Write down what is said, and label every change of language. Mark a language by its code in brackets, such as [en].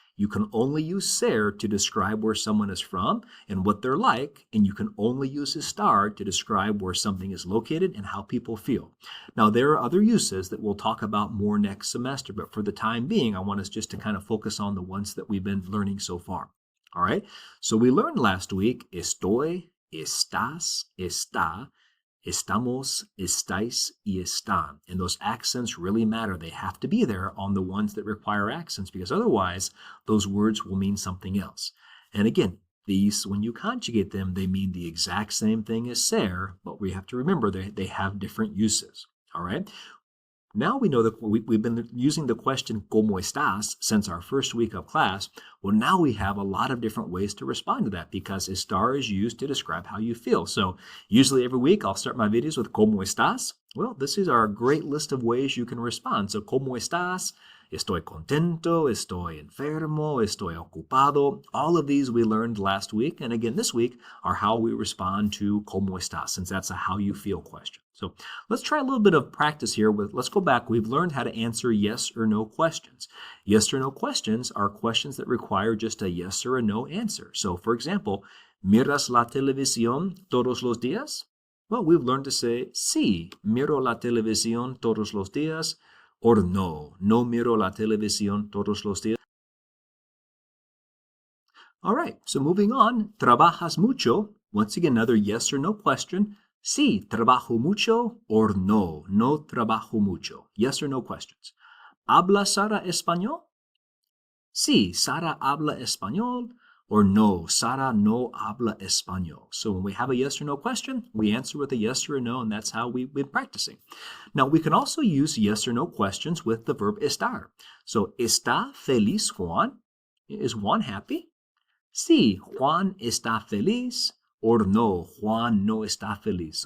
[en] You can only use ser to describe where someone is from and what they're like, and you can only use estar to describe where something is located and how people feel. Now, there are other uses that we'll talk about more next semester, but for the time being, I want us just to kind of focus on the ones that we've been learning so far. All right? So we learned last week, [es] estoy, estás, está, estamos, estáis, y están. [en] And those accents really matter. They have to be there on the ones that require accents because otherwise those words will mean something else. And again, these, when you conjugate them, they mean the exact same thing as ser, but we have to remember they have different uses. All right? Now we know that we've been using the question [es] ¿Cómo estás? [en] Since our first week of class. Well, now we have a lot of different ways to respond to that because estar is used to describe how you feel. So usually every week I'll start my videos with [es] ¿Cómo estás? [en] Well, this is our great list of ways you can respond. So [es] ¿Cómo estás? Estoy contento, estoy enfermo, estoy ocupado. [en] All of these we learned last week. And again, this week are how we respond to [es] ¿Cómo estás? [en] Since that's a how you feel question. So let's try a little bit of practice here. Let's go back. We've learned how to answer yes or no questions. Yes or no questions are questions that require just a yes or a no answer. So for example, [es] ¿miras la televisión todos los días? [en] Well, we've learned to say, [es] sí, miro la televisión todos los días, [en] or [es] no, no miro la televisión todos los días. [en] All right, so moving on, [es] ¿trabajas mucho? [en] Once again, another yes or no question. [es] Sí, trabajo mucho, [en] or [es] no, no trabajo mucho. [en] Yes or no questions. [es] ¿Habla Sara español? Sí, Sara habla español, [en] or [es] no, Sara no habla español. [en] So when we have a yes or no question, we answer with a yes or a no, and that's how we've been practicing. Now, we can also use yes or no questions with the verb estar. [es] So, ¿está feliz Juan? [en] Is Juan happy? [es] Sí, Juan está feliz, [en] or [es] no, Juan no está feliz.